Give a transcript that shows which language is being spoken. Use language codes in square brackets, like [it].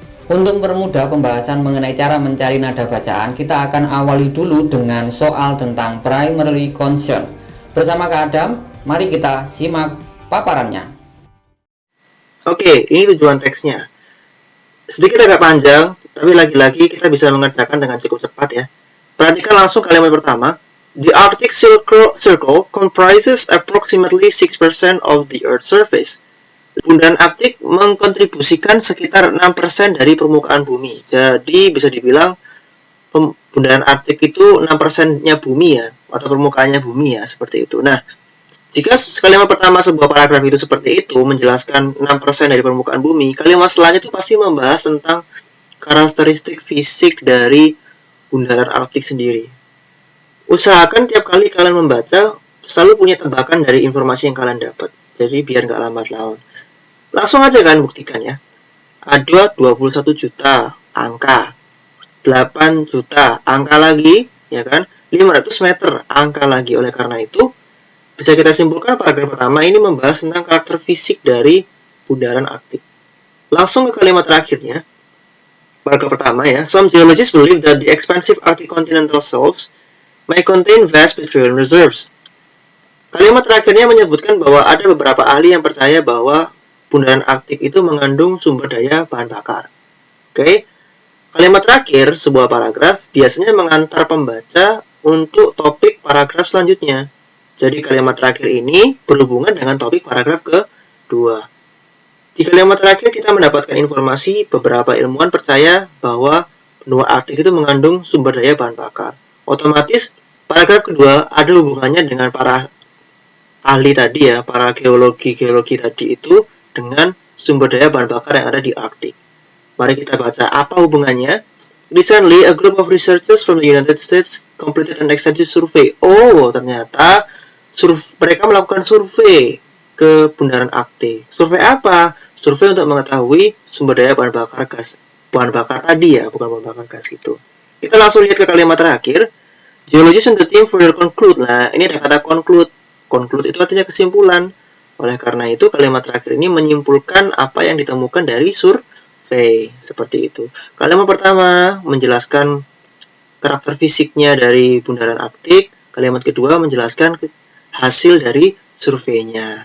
[id] Untuk mempermudah pembahasan mengenai cara mencari nada bacaan, kita akan awali dulu dengan soal tentang primary concern. Bersama Kak Adam, mari kita simak paparannya. Oke, ini tujuan teksnya. Sedikit agak panjang, tapi lagi-lagi kita bisa mengerjakan dengan cukup cepat ya. Perhatikan langsung kalimat pertama. [en] The Arctic Circle comprises approximately 6% of the Earth's surface. [id] Bundaran Arktik mengkontribusikan sekitar 6% dari permukaan bumi. Jadi bisa dibilang bundaran Arktik itu 6%-nya bumi ya, atau permukaannya bumi ya, seperti itu. Nah, jika kalimat pertama sebuah paragraf itu seperti itu, menjelaskan 6% dari permukaan bumi, kalimat selanjutnya itu pasti membahas tentang karakteristik fisik dari bundaran Arktik sendiri. Usahakan tiap kali kalian membaca selalu punya tebakan dari informasi yang kalian dapat. Jadi biar nggak lambat laun. Langsung aja kalian buktikan ya. Ada 21 juta angka, 8 juta angka lagi, ya kan? 500 meter angka lagi. Oleh karena itu, bisa kita simpulkan paragraf pertama ini membahas tentang karakter fisik dari bundaran Arktik. Langsung ke kalimat terakhirnya. Paragraf pertama ya. [en] Some geologists believe that the expansive Arctic continental shelves may contain vast petroleum reserves. [id] Kalimat terakhirnya menyebutkan bahwa ada beberapa ahli yang percaya bahwa bundaran Arktik itu mengandung sumber daya bahan bakar. Oke. Kalimat terakhir sebuah paragraf biasanya mengantar pembaca untuk topik paragraf selanjutnya. Jadi kalimat terakhir ini berhubungan dengan topik paragraf kedua. Di kalimat terakhir kita mendapatkan informasi beberapa ilmuwan percaya bahwa benua Arktik itu mengandung sumber daya bahan bakar. Otomatis paragraf kedua ada hubungannya dengan para ahli tadi ya, para geologi tadi itu dengan sumber daya bahan bakar yang ada di Arktik. Mari kita baca apa hubungannya. [en] Recently, a group of researchers from the United States completed an extensive survey. [id] Oh, ternyata mereka melakukan survei ke bundaran Arktik. Survei apa? Survei untuk mengetahui sumber daya bahan bakar gas. Bahan bakar tadi ya, bukan bahan bakar gas itu. Kita langsung lihat ke kalimat terakhir. [en] Geologists and the team further conclude. [id] Nah, ini ada kata conclude. Conclude itu artinya kesimpulan. Oleh karena itu, kalimat terakhir ini menyimpulkan apa yang ditemukan dari survei. Seperti itu. Kalimat pertama menjelaskan karakter fisiknya dari bundaran Arktik. Kalimat kedua menjelaskan hasil dari surveinya.